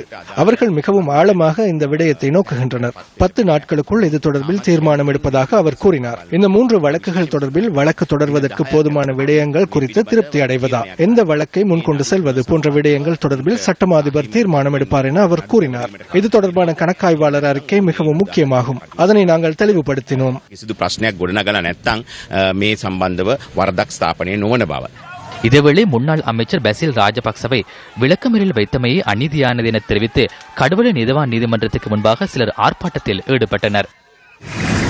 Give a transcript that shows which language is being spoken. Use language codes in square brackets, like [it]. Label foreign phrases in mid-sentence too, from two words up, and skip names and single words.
[ta] அவர்கள் மிகவும் ஆழமாக இந்த விடயத்தை நோக்குகின்றனர். 10 நாட்களுக்குள் இது தொடர்பில் தீர்மானம் எடுப்பதாக அவர் கூறினார். இந்த 3 வழக்குகள் தொடர்பில் வழக்கு தொடர்வதற்கு போதுமான விடயங்கள் குறித்து திருப்தி அடைவதா, எந்த வழக்கை முன்கொண்டு செல்வது போன்ற விடயங்கள் தொடர்பில் சட்டமா அதிபர் தீர்மானம் எடுப்பார் என அவர் கூறினார். இது தொடர்பான கணக்காய்வாளர் அறிக்கை மிகவும் முக்கியமாகும். அதனை நாங்கள் தெளிவுபடுத்தினோம். [si] කිසිදු ප්‍රශ්නයක් ගොඩනගලා නැත්නම් මේ සම්බන්ධව වරදක් ස්ථාපනය නොවන බව. [ta] இதேவேளை முன்னாள் அமைச்சர் பசில் ராஜபக்சவை விளக்கமறியலில் வைத்தமையை அநீதியானது என தெரிவித்து கடுவல நீதவான் நீதிமன்றத்துக்கு முன்பாக சிலர் ஆர்ப்பாட்டத்தில் ஈடுபட்டனர்.